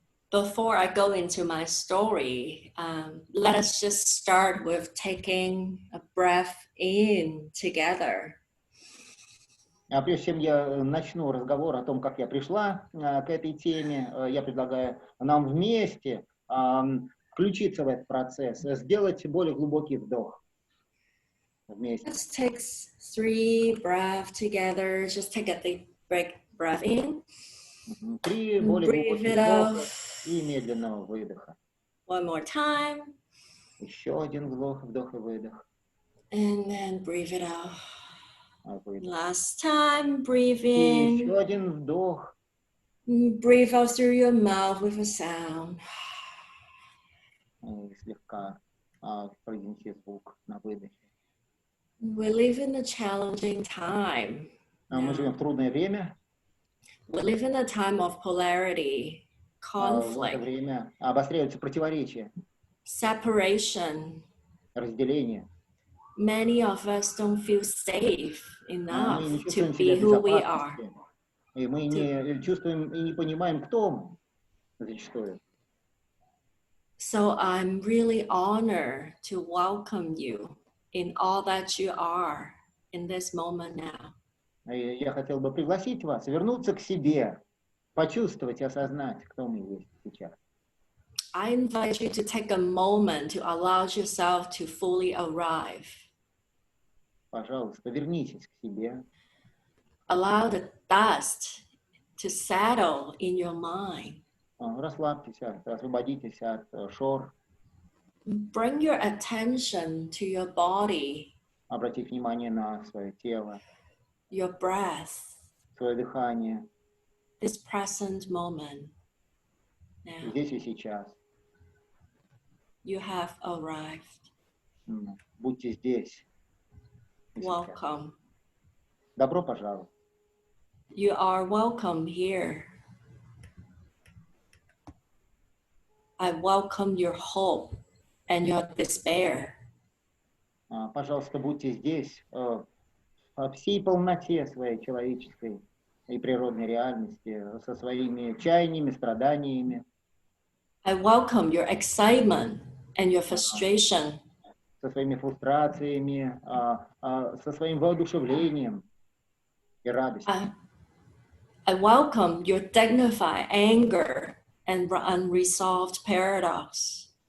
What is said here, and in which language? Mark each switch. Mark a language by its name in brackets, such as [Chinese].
[English] Before I go into my story, let us just start with taking a breath in together. [Russian] Прежде чем я начну разговор о том, как я пришла к этой теме, я предлагаю нам вместе включиться в этот процесс, сделать более глубокий вдох вместе. [English] Let's take 3 breaths together. Just take a deep breath in. [Russian] 3 более глубоких вдоха и медленного выдоха. [English] One more time. [Russian] Еще один вдох и выдох. [English] And then breathe it out. [Russian] Выдох. [English] Last time, breathe [Russian] И [English] in. [Russian] еще один вдох. [English] Breathe out through your mouth with a sound. [Russian] И слегка произнеси звук на выдохе. [English] We live in a challenging time. [Russian] Мы живем в трудное время. [English] We live in a time of polarity, conflict. [Russian] В это время обостряются противоречия, [English] separation. [Russian] разделение. [English] Many of us don't feel safe enough [Russian] Мы не [English] to [Russian] чувствуем [English] be [Russian] себя в [English] who we are. [Russian] безопасности. И мы не чувствуем и не понимаем, кто мы зачастую. [English] So I'm really honored to welcome you in all that you are in this moment now. [Russian] И я хотел бы пригласить вас вернуться к себе, почувствовать и осознать, кто мы есть сейчас. [English] I invite you to take a moment to allow yourself to fully arrive. [Russian] Пожалуйста, вернитесь к себе. [English] Allow the dust to settle in your mind. [Russian] Расслабьтесь, освободитесь от шор. [English] Bring your attention to your body. [Russian] Обратите внимание на свое тело, [English] Your breath. [Russian] свое дыхание. [English] this present moment. Now, [Russian] здесь и сейчас. [English] you have arrived. [Russian] Будьте здесь. И сейчас. [English] Welcome. [Russian] Добро пожаловать. [English] You are welcome here. I welcome your hope and your despair. [Russian] Пожалуйста, будьте здесь во всей полноте своей человеческой и природной реальности, со своими чаяниями, страданиями. [English] I welcome your excitement and your frustration. [Russian] Со своими фрустрациями, со своим воодушевлением и радостью. [English] I welcome your dignified anger and unresolved paradox.